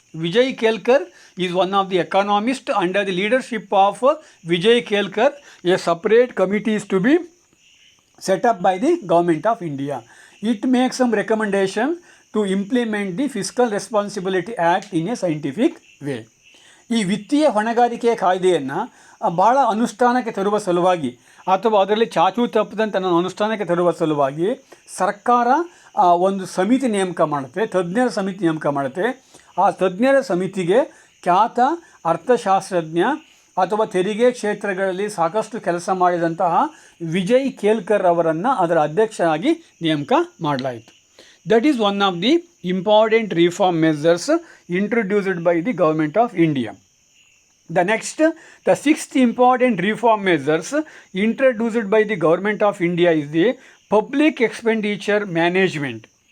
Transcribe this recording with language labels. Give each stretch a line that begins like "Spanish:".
English: Vijay Kelkar is one of the economists. Under the leadership of Vijay Kelkar, a separate committee is to be set up by the Government of India. It makes some recommendation to implement the Fiscal Responsibility Act in a scientific way.
Kannada: ಈ ವಿತ್ತೀಯ ಹೊಣೆಗಾರಿಕೆಯ ಕಾಯ್ದೆಯನ್ನು ಭಾಳ ಅನುಷ್ಠಾನಕ್ಕೆ ತರುವ ಸಲುವಾಗಿ ಅಥವಾ ಅದರಲ್ಲಿ ಚಾಚು ತಪ್ಪದಂತೆ ಅನುಷ್ಠಾನಕ್ಕೆ ತರುವ ಸಲುವಾಗಿ ಸರ್ಕಾರ ಒಂದು ಸಮಿತಿ ನೇಮಕ ಮಾಡುತ್ತೆ, ತಜ್ಞರ ಸಮಿತಿ ನೇಮಕ ಮಾಡುತ್ತೆ. ಆ ತಜ್ಞರ ಸಮಿತಿಗೆ ಖ್ಯಾತ ಅರ್ಥಶಾಸ್ತ್ರಜ್ಞ ಅಥವಾ ತೆರಿಗೆ ಕ್ಷೇತ್ರಗಳಲ್ಲಿ ಸಾಕಷ್ಟು ಕೆಲಸ ಮಾಡಿದಂತಹ ವಿಜಯ್ ಕೇಲ್ಕರ್ ಅವರನ್ನು ಅದರ ಅಧ್ಯಕ್ಷರಾಗಿ ನೇಮಕ ಮಾಡಲಾಯಿತು.
English: That is one of the important reform measures introduced by the Government of India. The sixth important reform measures introduced by the Government of India is the public expenditure management.